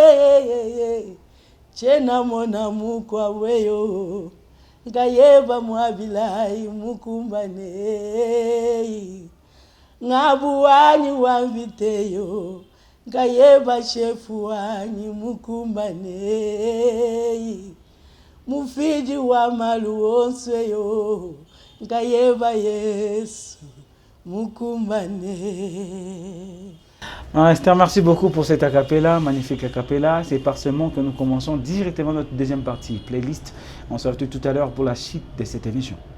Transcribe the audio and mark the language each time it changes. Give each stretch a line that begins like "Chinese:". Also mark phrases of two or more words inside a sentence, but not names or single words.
Luba-Katanga: chena mona mukwabwe yo kayeba mwabilai mukumbane ngabu wanyi wamviteyo ngayeba shefu wanyi mukumbane mufiji wa maluonswe yo ngayeba Yesu mukumbane.
French: Esther, merci beaucoup pour cet acapella, magnifique acapella. C'est par ce mot que nous commençons directement notre deuxième partie, playlist. On se retrouve tout à l'heure pour la suite de cette émission.